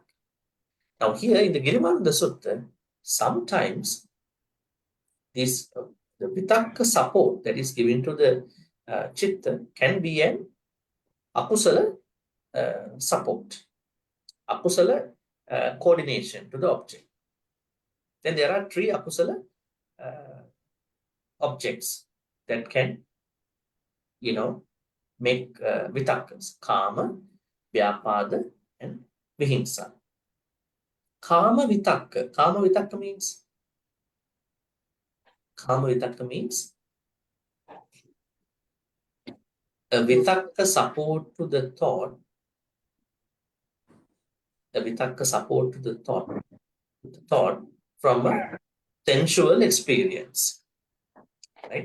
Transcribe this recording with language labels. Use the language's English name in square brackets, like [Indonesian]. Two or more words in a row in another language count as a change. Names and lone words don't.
[English] Now here in the Girimānanda Sutta, sometimes this the vitakka support that is given to the chitta can be an akusala support, akusala coordination to the object. Then there are 3 akusala objects that can, make vitakkas: kama, vyapada, and vihimsa. [Pali] Kama vitakka [English] means a vitakka support to the thought, from a sensual experience, right?